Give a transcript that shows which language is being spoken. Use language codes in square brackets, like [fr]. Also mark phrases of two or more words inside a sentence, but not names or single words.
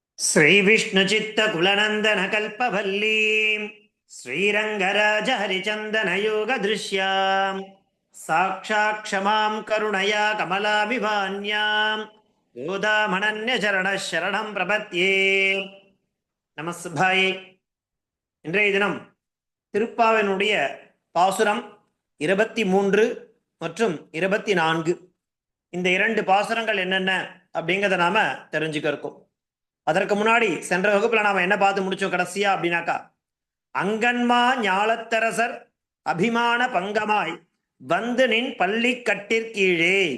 [sa] श्रीविष्णुचित्तकुलनन्दनकल्पवल्लीं श्रीरङ्गराजहरिचन्दनयोगदृश्यां साक्षात् क्षमां करुणया कमलामिवान्यां गोदामनन्यचरणः शरणं प्रपद्ये. [ta] நமஸ்பாயே. இன்றைய தினம் திருப்பாவினுடைய பாசுரம் 23 மற்றும் 24, இந்த இரண்டு பாசுரங்கள் என்னென்ன அப்படிங்கிறத நாம தெரிஞ்சுக்க இருக்கோம். அதற்கு முன்னாடி சென்ற வகுப்புல நாம என்ன பார்த்து முடிச்சோம் கடைசியா அப்படின்னாக்கா, அங்கன்மா ஞாலத்தரசர் அபிமான பங்கமாய் வந்து நின் பள்ளி கட்டிற்கீழே